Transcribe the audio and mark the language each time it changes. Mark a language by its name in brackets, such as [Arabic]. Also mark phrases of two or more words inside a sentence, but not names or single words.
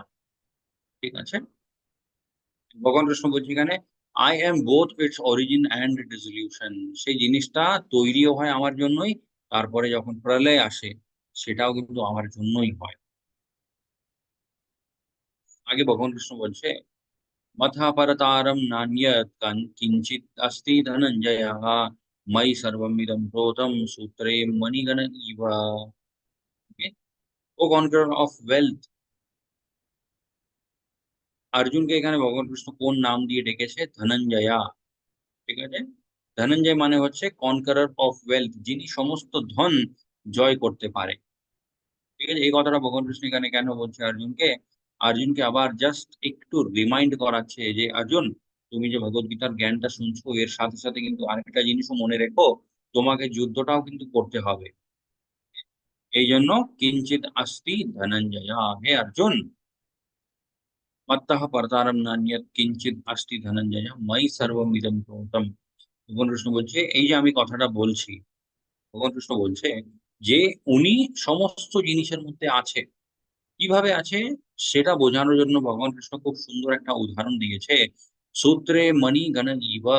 [Bangla] ঠিক আছে, ভগবান কৃষ্ণ বলছে এখানে [English] I am both its origin and dissolution. [Bangla] সেই জিনিসটা তৈরিও হয় আমার জন্যই, তারপরে যখন প্রলয় আসে সেটাও কিন্তু আমার জন্যই হয়। আগে ভগবান কৃষ্ণ বলছে [Sanskrit] मथा परतारं नान्यत् किंचित अस्ति धनंजय, मयि सर्वमिदं प्रोतं सूत्रे मणिगण इव। [English] O conqueror of wealth, [Bangla] অর্জুনকে এখানে ভগবান কৃষ্ণ কোন নাম দিয়ে ডেকেছে? ধনঞ্জয়া। ঠিক আছে, ধনঞ্জয় মানে হচ্ছে [English] conqueror of wealth, [Bangla] যিনি সমস্ত ধন জয় করতে পারে। ঠিক আছে, এই কথাটা ভগবান কৃষ্ণ এখানে কেন বলছে অর্জুনকে? অর্জুনকে আবার জাস্ট একটু রিমাইন্ড করাচ্ছে যে অর্জুন, তুমি যে ভগবত গীতার জ্ঞানটা শুনছো এর সাথে সাথে কিন্তু আরেকটা জিনিসও মনে রেখো, তোমাকে যুদ্ধটাও কিন্তু করতে হবে। এই জন্য [Sanskrit] কিঞ্চিত আস্তি ধনঞ্জয়, হে অর্জুন, মত্তঃ পরতারম নান্যৎ কিঞ্চিত আস্তি ধনঞ্জয় ময়ি সর্বম ইদম প্রোতম। [Bangla] ভগবান কৃষ্ণ বলছে এই যে আমি কথাটা বলছি, ভগবান কৃষ্ণ বলছে যে উনি সমস্ত জিনিসের মধ্যে আছে। কিভাবে আছে সেটা বোঝানোর জন্য ভগবান কৃষ্ণ খুব সুন্দর একটা উদাহরণ দিয়েছে। [Sanskrit] সূত্রে মণি গণ ইবা।